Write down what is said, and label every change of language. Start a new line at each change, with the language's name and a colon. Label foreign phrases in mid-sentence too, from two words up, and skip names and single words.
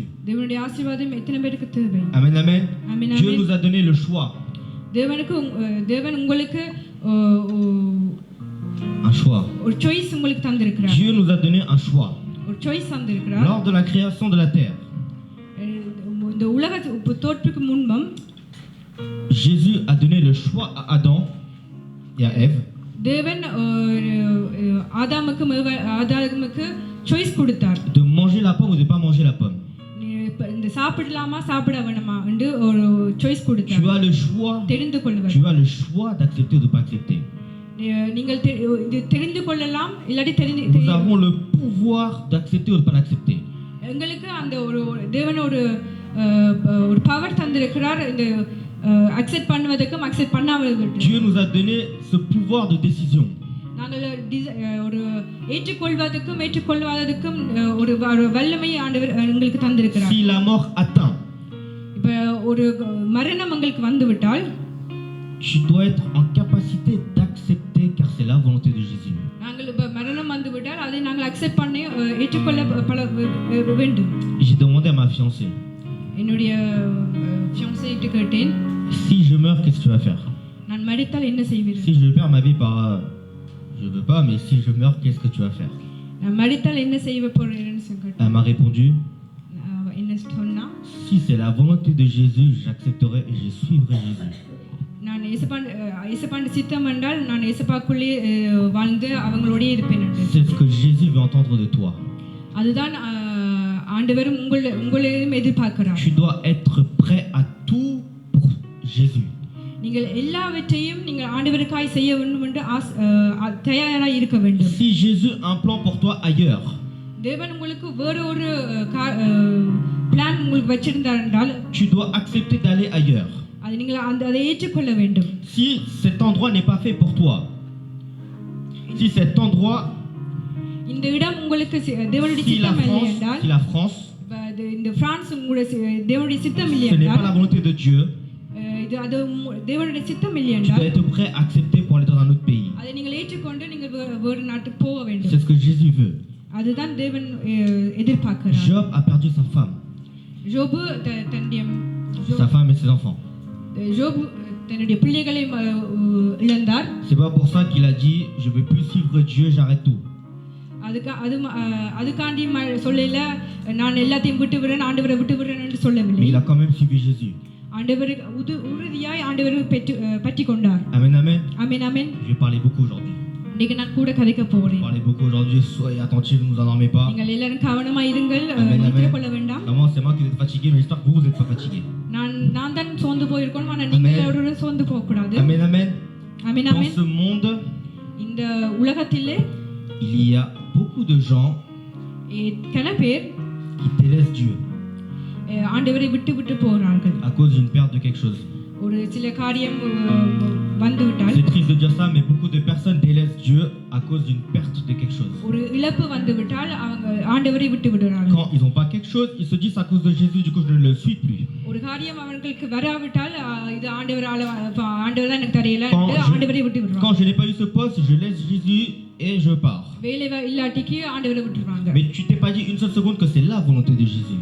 Tamil: தேவனுடைய ஆசீர்வாதம் எத்தனை பேருக்கு தேவை?
French: Amen, amen. Amen, Dieu amen. nous a donné le choix.
Tamil: தேவன் உங்களுக்கு
French: Un choix.
Tamil: ஒரு சாய்ஸ் உங்களுக்கு தந்திருக்கிறார்.
French: Dieu nous a donné un choix.
Tamil: ஒரு சாய்ஸ் தந்திருக்கிறார்.
French: Lors de la création de la terre,
Tamil: இந்த உலக தோற்றத்துக்கு முன்பம்
French: Jésus a donné le choix à Adam et à Ève.
Tamil: தேவன் ஆதாமுக்கு சாய்ஸ் கொடுத்தார்.
French: De manger la pomme ou de pas manger la pomme.
Tamil: இந்த சாப்பிடலாமா சாப்பிட வேண்டாமா என்று ஒரு சாய்ஸ் கொடுத்தார்.
French: Tu as le choix.
Tamil: தெரிந்து கொள்வது.
French: Tu as le choix d'accepter ou de pas accepter.
Tamil: நீங்கள் இது தெரிந்து கொள்ளலாம் இல்லாட்டி
French: Nous avons le pouvoir d'accepter ou de pas l'accepter.
Tamil: எங்களுக்கு அந்த ஒரு தேவன் ஒரு பவர் தந்திருக்கிறார் இந்த அக்செப்ட் பண்ணுவதற்கும் அக்செப்ட் பண்ணாததற்கும்.
French: Dieu nous a donné ce pouvoir de décision.
Tamil: நாங்கள் ஒரு ஏற்றுக்கொள்வதற்கும் ஏற்றுக்கொள்ளாததற்கும் ஒரு வல்லமை ஆண்டவர் எங்களுக்கு தந்திருக்கிறார்.
French: Si la mort atteint,
Tamil: இப்ப ஒரு மரணம் உங்களுக்கு வந்துவிட்டால்
French: tu dois être en capacité d'accepter car c'est la volonté de Jésus.
Tamil: நாங்கள் இப்ப மரணம் வந்துவிட்டால் அதை நாங்கள் அக்செப்ட் பண்ணி ஏற்றுக்கொள்ள வேண்டும்.
French: J'ai demandé à ma fiancée.
Tamil: என்னுடைய fiancée கிட்ட கேட்டேன்,
French: si je meurs, qu'est-ce que tu vas faire?
Tamil: நான் மரித்தால் என்ன செய்வீர்கள்?
French: Si je perds ma vie par je veux pas, mais si je meurs, qu'est-ce que tu vas faire?
Tamil: நான் மரித்தால் என்ன செய்வ போறேன்னு கேட்டேன்.
French: Elle m'a répondu,
Tamil: என்ன சொன்னா,
French: si c'est la volonté de Jésus, j'accepterai et je suivrai Jésus.
Tamil: நான் இயேசுபாண்ட சித்தம் என்றால் நான் இயேசுபாக்குள்ளே வாழ்ந்து அவங்களோடே இருப்பேன்.
French: C'est ce que Jésus veut entendre de toi.
Tamil: அதுதான் ஆண்டவரும் உங்களையும் எதிர்பார்க்கிறார்.
French: Tu dois être prêt à tout pour Jésus.
Tamil: நீங்கள் எல்லாவற்றையும் நீங்கள் ஆண்டவருக்காய் செய்ய வேண்டும் என்று தயாராக இருக்க வேண்டும்.
French: Si Jésus a un plan pour toi ailleurs,
Tamil: தேவன் உங்களுக்கு வேற ஒரு பிளான் உங்களுக்கு வச்சிருந்தார் என்றால்
French: tu dois accepter d'aller ailleurs.
Tamil: அது நீங்கள் அதை ஏற்றுக்கொள்ள வேண்டும்.
French: Si cet endroit n'est pas fait pour toi, si cet endroit,
Tamil: இந்த இடம் உங்களுக்கு தேவனுடைய சித்தம் இல்லை என்றால்,
French: si la France,
Tamil: இந்த பிரான்ஸ் உங்களுடைய தேவனுடைய சித்தம் இல்லை
French: ce n'est pas
Tamil: என்றால்,
French: la volonté de Dieu,
Tamil: அது தேவனுடைய சித்தம் இல்லை
French: tu
Tamil: என்றால்,
French: dois être prêt à accepter pour aller dans un autre pays.
Tamil: அதை நீங்கள் ஏற்றுக்கொண்டு நீங்கள் வேறு நாட்டுக்கு போக வேண்டும்.
French: C'est ce que Jésus veut.
Tamil: அதுதான் தேவன் எதிர்பார்க்கிறார்.
French: Job a perdu sa femme,
Tamil: யோபு தன்னுடைய
French: sa femme et ses enfants.
Tamil: யோபு தன்னுடைய பிள்ளைகளை இழந்தார்.
French: C'est pas pour ça qu'il a dit je veux plus suivre Dieu, j'arrête tout.
Tamil: அதுக்காண்டி சொல்லல நான் எல்லாத்தையும் விட்டு விடுறேன், ஆண்டவரை விட்டு விடுறேன் என்று சொல்லவில்லை.
French: Mais il a quand même suivi Jésus.
Tamil: ஆண்டவரை உறுதியாய் ஆண்டவரை பற்றி கொண்டார்.
French: Amen, amen.
Tamil: ஆமென், ஆமென்.
French: Je vais parler beaucoup aujourd'hui.
Tamil: இன்னைக்கு நான் கூட கதைக்க போறேன்.
French: Parlez beaucoup aujourd'hui, soyez attentifs, ne vous endormez pas.
Tamil: நீங்கள் எல்லாரும் கவனமா இருங்கள், நித்திரை கொள்ள வேண்டாம்.
French: Maman, c'est moi qui êtes fatigué, mais j'espère que vous êtes pas fatigué.
Tamil: நான் தான் சோர்ந்து போயிருக்கணும், ஆனா நீங்க எல்லாரும் சோர்ந்து போக கூடாது.
French: Amen, amen.
Tamil: ஆமென், ஆமென்.
French: Dans ce monde,
Tamil: இந்த உலகத்திலே
French: il y a beaucoup de gens
Tamil: பல பேர்
French: qui délaissent Dieu
Tamil: ஆண்டவரை விட்டு விட்டு போறார்கள்
French: à cause d'une perte de quelque chose.
Tamil: ஒரு சில காரியம் வந்து விட்டால்,
French: c'est triste de dire ça, mais beaucoup de personnes délaissent Dieu à cause d'une perte de quelque chose.
Tamil: ஒரு இழப்பு வந்து விட்டால் அவங்க ஆண்டவரை விட்டு விடுறாங்க.
French: Quand ils ont pas quelque chose, ils se disent à cause de Jésus, du coup je ne le suis plus.
Tamil: ஒரு காரியம் அவங்களுக்கு வராவிட்டால் இது ஆண்டவரால ஆண்டவர் தான் எனக்கு தெரியல, ஆண்டவரை விட்டு விடுறாங்க.
French: Quand je n'ai pas eu ce poste, je laisse Jésus et je pars.
Tamil: வேலை இல்லாட்டிக்கு ஆண்டவரை விட்டுறாங்க.
French: Mais tu t'es pas dit une seule seconde que c'est la volonté de Jésus.